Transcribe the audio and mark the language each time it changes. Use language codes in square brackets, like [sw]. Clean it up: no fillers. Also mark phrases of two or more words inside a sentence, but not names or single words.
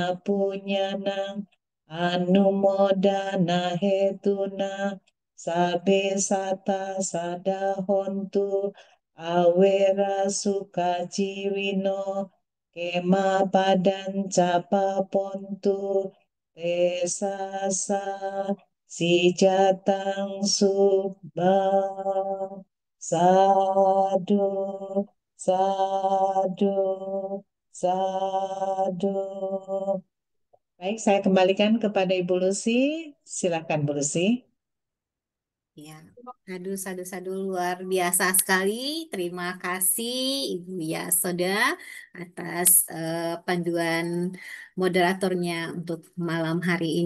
[pi] punyanang anumodana hetuna sabe sata sadahontu awera sukaciwino kema padan capa pontu tesasa si jatang subang sadu sadu sadu. [id] Baik, saya kembalikan kepada Ibu Lucy. Silakan Bu Lucy. Ya, aduh, sadu-sadu luar biasa sekali. Terima kasih Ibu Yasoda atas panduan moderatornya untuk malam hari ini.